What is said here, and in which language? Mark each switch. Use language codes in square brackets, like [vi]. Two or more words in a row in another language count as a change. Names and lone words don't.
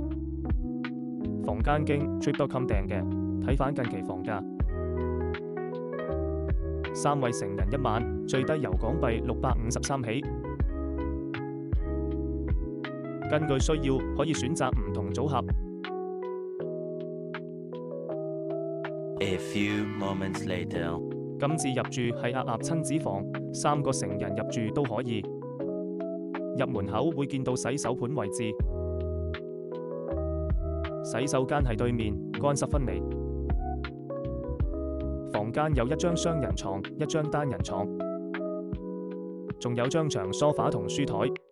[yue] 房間經 Trip.com 訂嘅，睇返近期房價。3位成人1晚，最低由港幣653起。根據需要可以選擇唔同組合。 [en] A few moments later， [yue] 今次入住係鴨親子房，3個成人入住都可以。入門口會見到洗手盤位置，洗手間係對面，乾濕分離。房間有1張雙人床，1張單人床，仲有張長梳化同書台。